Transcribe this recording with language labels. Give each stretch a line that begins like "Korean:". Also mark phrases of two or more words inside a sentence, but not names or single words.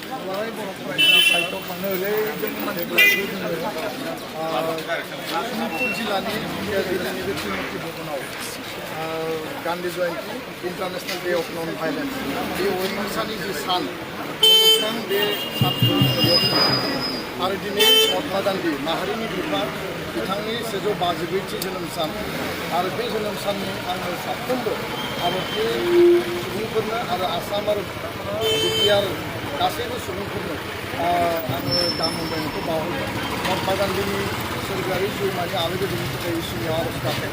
English: Gandhi Jayanti, International Day of Non-Violence.
Bodo: The Ohinsani ji San, the आरो दिनै महात्मा गान्धी माहारिनि बिफा बिथांनि 152थि जोनोम सान आरो बे जोनोम साननि आङो साफ्रोमबो भारतनि सुबुंफोरनो आरो आसाम आरो बिटिआर गासैबो सुबुंफोरनो आङो गाहाम हामलायनायखौ बावहरो महात्मा गान्धीनि सोरगोआरि जिउमानि आलो गोजोननि थाखाय इसोरनियाव आरज गाबबाय